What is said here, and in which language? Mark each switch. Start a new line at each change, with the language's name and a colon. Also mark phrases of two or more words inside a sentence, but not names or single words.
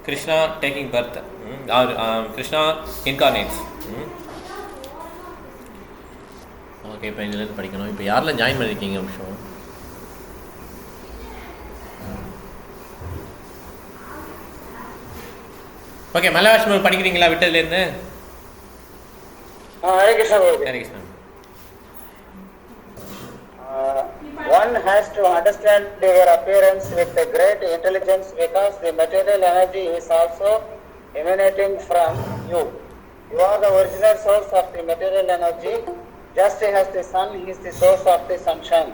English: Krishna taking birth or Krishna incarnates.
Tamil: ஓகே, இப்போ இதுலேருந்து படிக்கணும். இப்போ யாரெல்லாம் ஜாயின் பண்ணியிருக்கீங்க நிமிஷம்? ஓகே, மலையாளம் படிக்கிறீங்களா விட்டதுலேருந்து?
English: Hare Krishna.
Tamil: ஹரே கிருஷ்ணா.
English: One has to understand your appearance with a great intelligence because the material energy is also emanating from you. You are the original source of the material energy, just as the sun is the source of the sunshine.